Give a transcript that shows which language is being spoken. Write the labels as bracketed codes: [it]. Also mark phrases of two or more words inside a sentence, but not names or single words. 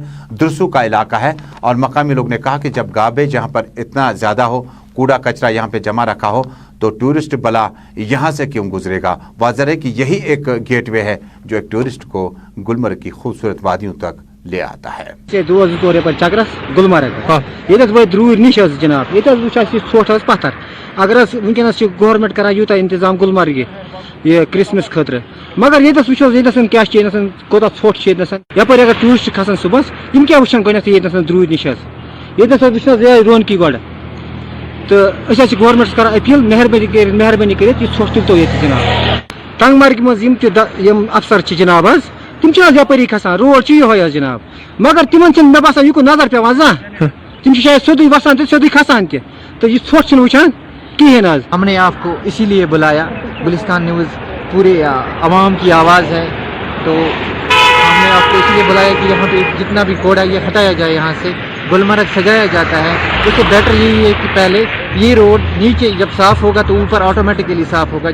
[ur] درسو کا علاقہ ہے اور مقامی لوگ نے کہا کہ جب گاربیج جہاں پر اتنا زیادہ ہو, کوڑا کچرا یہاں پہ جمع رکھا ہو, تو ٹورسٹ بلا یہاں سے کیوں گزرے گا. واضح ہے کہ یہی ایک گیٹ وے ہے جو ایک ٹورسٹ کو گلمرگ کی خوبصورت وادیوں تک لے آتا ہے. [ks] دوس طور پر چکرس گلمرگ یہ ورور نش جناب یہ ژھوٹ پتھر اگر ونکس گورمنٹ کران یوتہ انتظام گلمرگ یہ کرسمس خاطر, مگر یتس وچو یتن کیا کوتہ ژھوٹ یپر اگر ٹورسٹ کھسان صبح یم کیا وچان گۄڈنیتھٕے یتن درود نش یتس وچھو یہ رونقی گۄڈٕ تو گورمنٹس کران اپیل مہربانی کرت یہ ژھوٹ تُلتو یہ جناب. ٹنگمرگ مز یم افسر جناب حظ تم یپری کھسان روڈ یہ جناب, مگر تمن مے باسان یہ نظر پیوان زانٛہہ تم شاید سیودے وسان تو سیودے کھسان تو یہ ژھوٹ وچان کہین. [ur] ہم نے آپ کو اسی لیے بلایا, گلستان نیوز پورے عوام کی آواز ہے, تو ہم نے آپ کو اسی لیے بلایا کہ یہاں پہ جتنا بھی کوڑا یہ ہٹایا جائے, یہاں سے گلمرگ سجایا جاتا ہے. اس سے بیٹر یہی ہے کہ پہلے یہ روڈ نیچے جب صاف ہوگا تو اوپر آٹومیٹکلی صاف ہوگا.